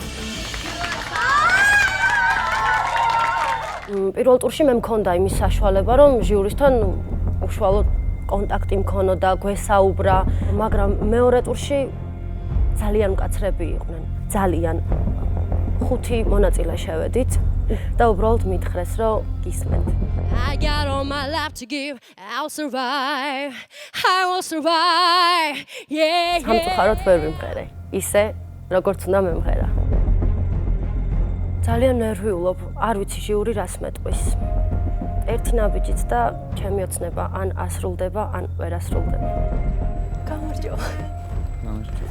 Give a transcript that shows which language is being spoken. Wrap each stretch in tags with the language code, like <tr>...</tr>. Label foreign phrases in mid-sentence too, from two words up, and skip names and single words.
<ka>პირველ ტურში მე მქონდა იმის საშუალება, რომ ჟიურისთან უშუალოდ კონტაქტი მქონოდა, გვესაუბრა, მაგრამ მეორე ტურში ძალიან მკაცრები იყვნენ. ძალიან 5 მონაწილე შევედით და უბრალოდ მითხრეს, რომ გისმენთ.</ka> <en>I got all my life to give, I'll survive, I will survive, yeah, yeah.</en> <ka>სამწუხაროდ ვერ მიმღერე, ისე, როგორც უნდა მემღერა. ძალიან ნერვიულობ, არ ვიცი ჟიური რას მეტყვის. ერთი ნაბიჯით და ჩემი ოცნება ან ასრულდება, ან ვერ ასრულდება. გამარჯობა. გამარჯობა.</ka>